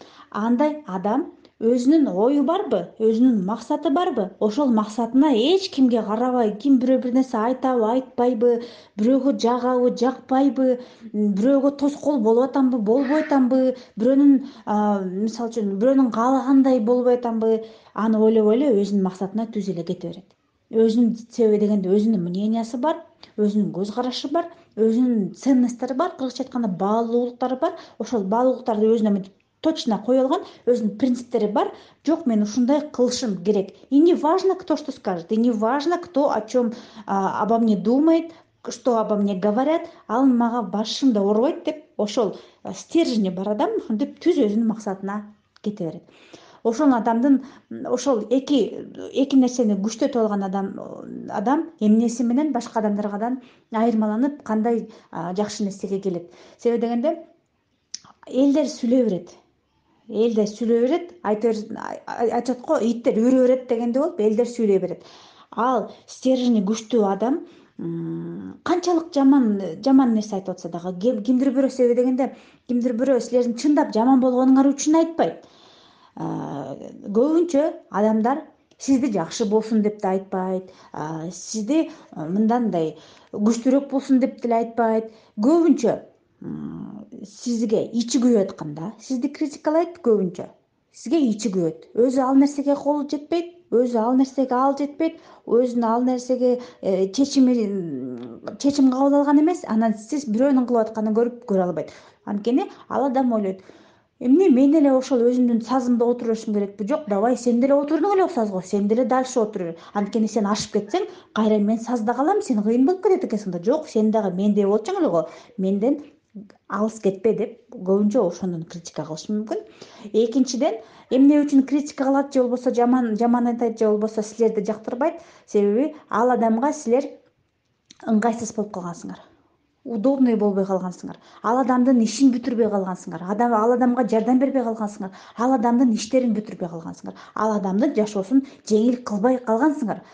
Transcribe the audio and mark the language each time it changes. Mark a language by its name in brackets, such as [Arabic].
[Kyrgyz] Андай адам өзүнүн ою барбы, өзүнүн максаты барбы, ошол максатына эч кимге карабай, ким бирөө бир нерсе айтабы, айтпайбы, бирөөгө жагабы, жакпайбы, бирөөгө тоскоол болуп атамбы, болбой атамбы, мисалы үчүн бирөөнүн каалагандай болбой атамбы, аны ойлобой эле өзүнүн максатына түз эле кете берет. Себеби дегенде өзүнүн мнениясы бар, өзүнүн көз карашы бар, өзүнүн ценносттору бар, кыргызча айтканда баалуулуктары бар. Ошол баалуулуктарды өзүнө точно кое алган, өзүнүн принциптери бар. Жок, мен ушундай кылышым керек. [Russian] И не важно, кто что скажет, и не важно, кто о чем обо мне думает, что обо мне говорят, [Kyrgyz] ал мага башым да оорубайт деп, ошол стержени бар адам ушинтип түз өзүнүн максатына кете берет. Ошол адамдын ошол эки нерсени күчтөтүп алган адам эмнеси менен башка адамдардан айырмаланып кандай жакшы нерсеге келет? Себеби дегенде элдер сүйлөй берет. Элдер сүйлөй берет, айтышат го, иттер үрө берет дегендей болуп, элдер сүйлөй берет. Ал стержени күчтүү адам канчалык жаман нерсе айтып атса дагы, кимдир бирөө, себеби дегенде кимдир бирөө силердин чындап жаман болгонуңар үчүн айтпайт. Көбүнчө адамдар сизди жакшы болсун деп да айтпайт, сизди мындандай күчтүүрөөк болсун деп деле айтпайт. Көбүнчө сизге ичи күйүп атканда сизди критикалайт. Көбүнчө сизге ичи күйөт, өзү ал нерсеге колу жетпейт, өзү ал нерсеге ал жетпейт, өзүнүн ал нерсеге чечим кабыл алган эмес. Анан сиз бирөөнүн кылып атканын көрүп көрө албайт. Анткени ал адам ойлойт, эмне мен эле ошол өзүмдүн сазымда отура беришим керекпи? Жок, давай сен деле отурдуң эле сазго, сен деле дальше отура бер. Анткени сен ашып кетсең, кайра мен сазда калам, сен кыйын болуп кетет экенсиң да. Жок, сен дагы мендей болчуң эле го, менден алыс кетпе деп көбүнчө ошондон критика кылышы мүмкүн. Экинчиден, эмне үчүн критика кылат же болбосо жаман айтат же болбосо силерди жактырбайт? Себеби ал адамга силер ыңгайсыз болуп калгансыңар, удобный болбой калгансыңар, ал адамдын ишин бүтүрбөй калгансыңар, ал адамга жардам бербей калгансыңар, ал адамдын иштерин бүтүрбөй калгансыңар, ал адамдын жашоосун жеңил кылбай калгансыңар.